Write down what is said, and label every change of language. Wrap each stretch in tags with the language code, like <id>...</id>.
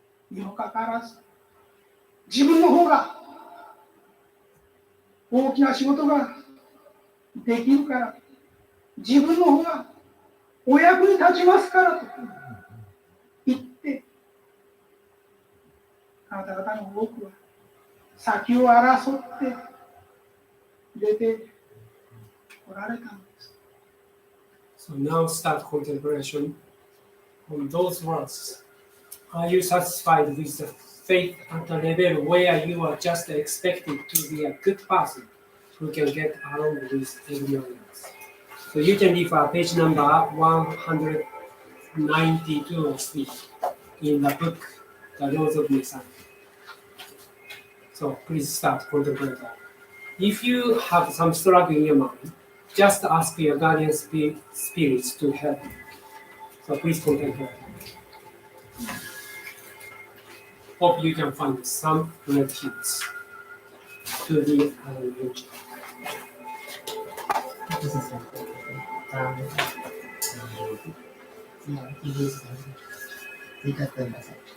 <ja>にもかかわらず、自分の方が大きな仕事ができるから、自分の方がお役に立ちますからと言って、あなた方の多くは先を争って出ておられたのです。</ja> <en>So now start contemplation on those words. Are you satisfied with the faith at the level where you are just expected to be a good person who can get along with everyone else? So you can refer page number 192 or 3 in the book, The Laws of Messiah. So please start contemplating. If you have some struggle in your mind, just ask your guardian spirits to help you. So please contemplate. hope you can find some relatives to the religion. This is</en> <ja>追加ください。</ja>